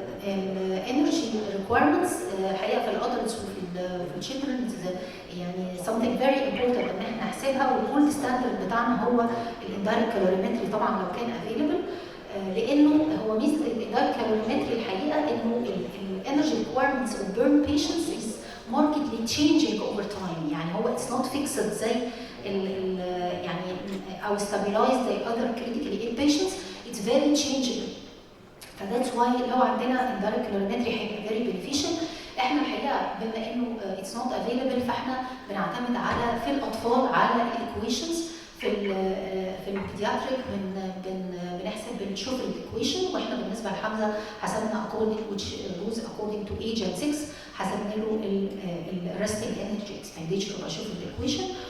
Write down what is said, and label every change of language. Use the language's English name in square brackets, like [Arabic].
[Arabic] الانرجي ريكويرمنتس الحقيقه في الادلتس وفي الشيلدرن يعني [English] something very important [Arabic] ان احنا نحسبها. والجولد ستاندرد بتاعنا هو الاندايركت كالوريمتري طبعا لو كان افيلبل، لانه هو ميزه الاندايركت كالوريمتري الحقيقه انه الانرجي ريكويرمنتس اوف بيرن بيشنتس از [English] markedly changing over time. [Arabic] يعني هو [English] it's not fixed [Arabic] زي يعني او [English] stabilized زي other critically ill patients. It's very changeable. And that's why [Arabic] واي لو عندنا اندايركت كالوريمتري هيبقى فيري بينيفيشال. احنا الحقيقه بما انه اتس نوت افيلبل فاحنا بنعتمد على في الاطفال على الايكويشنز. في البيدياتريك بنحسب بنشوف الايكويشن، واحنا بالنسبه لحمزه حسبنا [English] according which goes according to age [Arabic] and 6 حسبنا له الريستنج انرجي اكسبنديتشر وبشوف الايكويشن.